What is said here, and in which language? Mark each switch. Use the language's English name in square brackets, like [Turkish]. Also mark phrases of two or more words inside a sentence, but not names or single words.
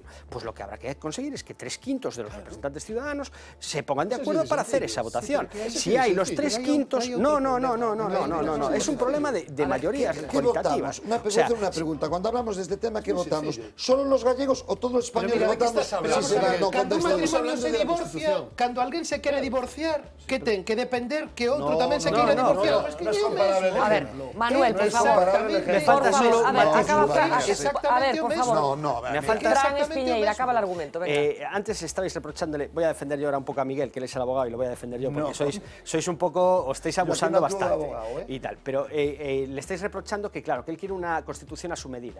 [Spanish] Pues lo que habrá que conseguir es que 3/5 de los representantes ciudadanos se pongan de acuerdo para hacer esa votación. Si hay los 3/5, no, es un problema de mayorías cualitativas. Una pregunta, cuando hablamos de este tema, ¿qué votamos? ¿Solo los gallegos o todos los españoles votamos? [Galician] Cando un matrimonio se divorcia, cando alguén se quere divorciar, que ten que depender que outro tamén se quere divorciar. [Spanish] A ver, Manuel, por favor. Me falta solo... A ver, por favor. Me falta Fran Espiñeira, acaba el argumento. Antes estabais reprochándole, voy a defender yo ahora un poco a Miguel, que él es el abogado, y lo voy a defender yo, porque sois un poco, os estáis abusando bastante y tal, pero le estáis reprochando que, claro, que él quiere una constitución a su medida.